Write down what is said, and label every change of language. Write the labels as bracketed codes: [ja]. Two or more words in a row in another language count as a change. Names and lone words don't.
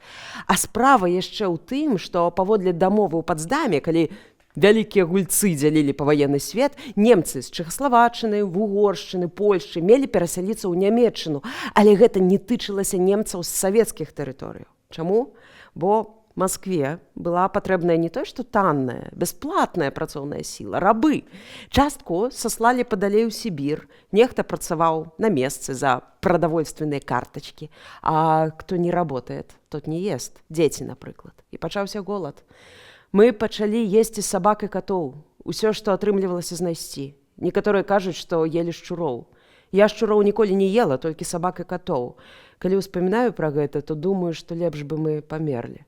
[be] А справа яшчэ ў тым, што паводле дамовы ў Пацдаме, калі вялікія гульцы дзялілі паваенны свет, немцы з Чэхаславаччыны, Угоршчыны, Польшчы мелі перасяліцца ў Нямецчыну, але гэта не тычылася немцаў з савецкіх тэрыторыяў. Чаму? Бо Маскве была патрэбная не той, што танная, бясплатная працоўная сіла, рабы. Частку саслалі падалей у Сібір, нехта працаваў на месцы за прадавольственныя картачкі, а хто [ru] не работает, тот не ест, [be] дзеці, напрыклад. І пачаўся голад. Мы пачалі есці сабак і катоў, усё, што атрымлівалася знайсці. Некаторыя кажуць, што елі шчуроў. Я шчуроў ніколі не ела, толькі сабак і катоў. Калі ўспамінаю пра гэта, то думаю, што лепш бы мы памерлі.